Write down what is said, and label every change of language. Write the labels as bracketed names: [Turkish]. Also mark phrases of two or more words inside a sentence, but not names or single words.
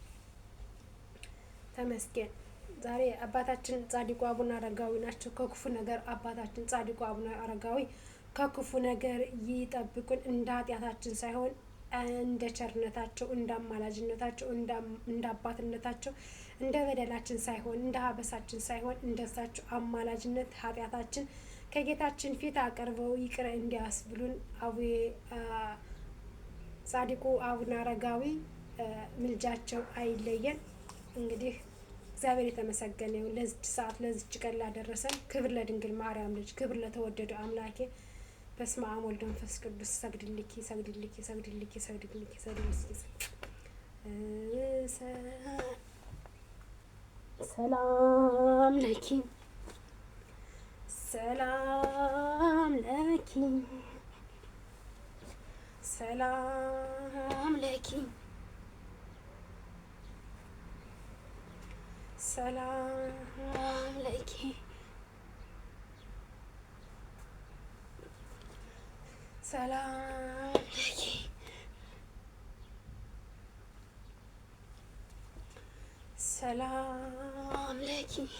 [Amharic] ተመስገን። ዛሬ አባታችን ጻድቁ አቡነ አረጋዊ ናቸው። ከክፉ ነገር አባታችን ጻድቁ አቡነ አረጋዊ ከክፉ ነገር ይጠብቁን፣ እንደ ኃጢአታችን ሳይሆን እንደ ቸርነታቸው፣ እንደ አማላጅነታቸው፣ እንደ አባትነታቸው፣ እንደ በደላችን ሳይሆን እንደ ሀበሳችን ሳይሆን እንደ እሳቸው አማላጅነት ኃጢአታችን ከጌታችን ፊት አቅርበው ይቅር እንዲያስብሉን ጻድቁ አቡነ አረጋዊ ምልጃቸው አይለየን። እንግዲህ እግዚአብሔር የተመሰገነ ይሁን። ለዚች ሰዓት ለዚች ቀን ላደረሰን ክብር ለድንግል ማርያም ልጅ፣ ክብር ለተወደደው አምላኬ። [Geez] በስመ አብ ወልድ መንፈስ ቅዱስ። ሰግድልኪ ሰግድልኪ ሰግድልኪ ሰግድልኪ ሰግድልኪ ሰላም ለኪ ሰላም ለኪ ሰላም ለኪ ሰላም ለኪ ሰላም ለኪ ሰላም ለኪ